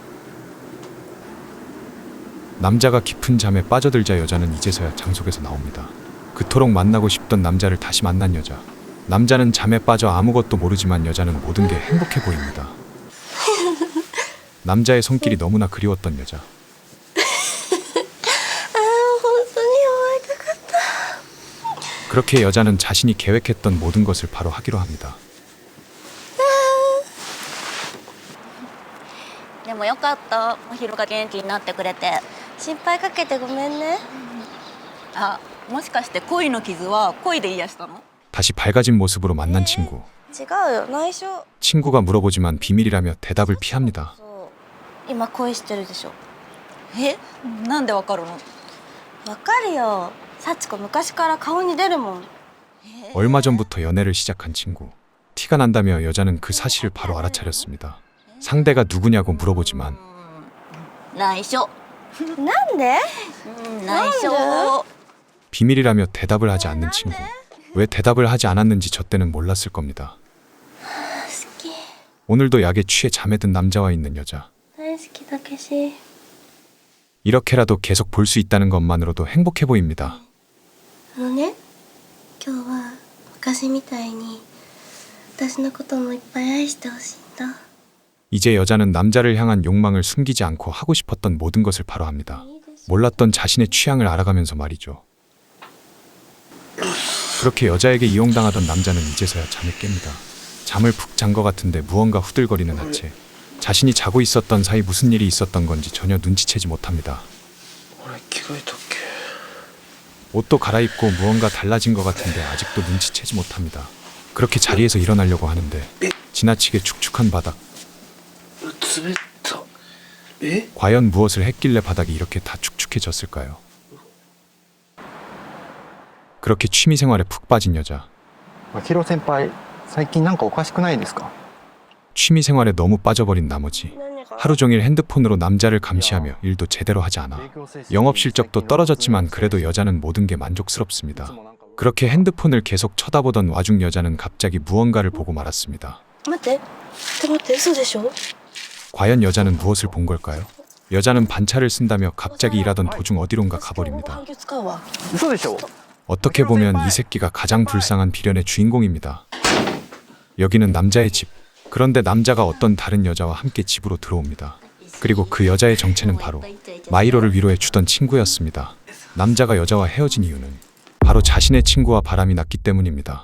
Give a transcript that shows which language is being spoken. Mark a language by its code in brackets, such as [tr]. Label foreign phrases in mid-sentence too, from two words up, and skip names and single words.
[ko] 남자가 깊은 잠에 빠져들자 여자는 이제서야 장속에서 나옵니다. 그토록 만나고 싶던 남자를 다시 만난 여자. 남자는 잠에 빠져 아무것도 모르지만 여자는 모든 게 행복해 보입니다. 남자의 손길이 너무나 그리웠던 여자. [ja] 本当に会いたかった。 [ko] 그렇게 여자는 자신이 계획했던 모든 것을 바로 하기로 합니다. [ja] でもよかった真宙が元気になってくれて。心配かけてごめんね。あ、もしかして恋の傷は恋で癒したの？ [ko] 다시 밝아진 모습으로 만난 친구. [ja] 違うよ、内緒。 [ko] 친구가 물어보지만 비밀이라며 대답을 피합니다. [ja] そう今恋してるでしょ。え、なんでわかるの？わかるよ。幸子昔から顔に出るもん。 [ko] 얼마 전부터 연애를 시작한 친구. 티가 난다며 여자는 그 사실을 바로 알아차렸습니다. 상대가 누구냐고 물어보지만 [ja] 内緒。なんで？内緒。 [ko] 비밀이라며 대답을 하지 않는 친구. 왜 대답을 하지 않았는지 저 때는 몰랐을 겁니다. [ja] 好き。 [ko] 오늘도 약에 취해 잠에 든 남자와 있는 여자. [ja] 大好きだけし。 [ko] 이렇게라도 계속 볼 수 있다는 것만으로도 행복해 보입니다. [ja] ね、今日は昔みたいに私のこともいっぱい愛してほしいんだ。 [ko] 이제 여자는 남자를 향한 욕망을 숨기지 않고 하고 싶었던 모든 것을 바로 합니다. 몰랐던 자신의 취향을 알아가면서 말이죠. 그렇게 여자에게 이용당하던 남자는 이제서야 잠에 깹니다. 잠을 푹 잔 것 같은데 무언가 후들거리는 하체. 자신이 자고 있었던 사이 무슨 일이 있었던 건지 전혀 눈치채지 못합니다. [ja] 俺着替えたっけ [ko] 옷도 갈아입고 무언가 달라진 것 같은데 아직도 눈치채지 못합니다. 그렇게 자리에서 일어나려고 하는데 지나치게 축축한 바닥. [ja] 滑った。え [ko] 과연 무엇을 했길래 바닥이 이렇게 다 축축해졌을까요? 그렇게 취미생활에 푹 빠진 여자. [ja] 真宙先輩、最近なんかおかしくないですか？ [ko] 취미생활에 너무 빠져버린 나머지 하루 종일 핸드폰으로 남자를 감시하며 일도 제대로 하지 않아 영업 실적도 떨어졌지만 그래도 여자는 모든 게 만족스럽습니다. 그렇게 핸드폰을 계속 쳐다보던 와중 여자는 갑자기 무언가를 보고 말았습니다. [ja] 待って嘘でしょ？ [ko] 과연 여자는 무엇을 본 걸까요? 여자는 반차를 쓴다며 갑자기 일하던 도중 어디론가 가버립니다. [ja] 半球使うわ。嘘でしょ？ [ko] 어떻게 보면 이 새끼가 가장 불쌍한 비련의 주인공입니다. 여기는 남자의 집. 그런데 남자가 어떤 다른 여자와 함께 집으로 들어옵니다. 그리고 그 여자의 정체는 바로 마이로를 위로해 주던 친구였습니다. 남자가 여자와 헤어진 이유는 바로 자신의 친구와 바람이 났기 때문입니다.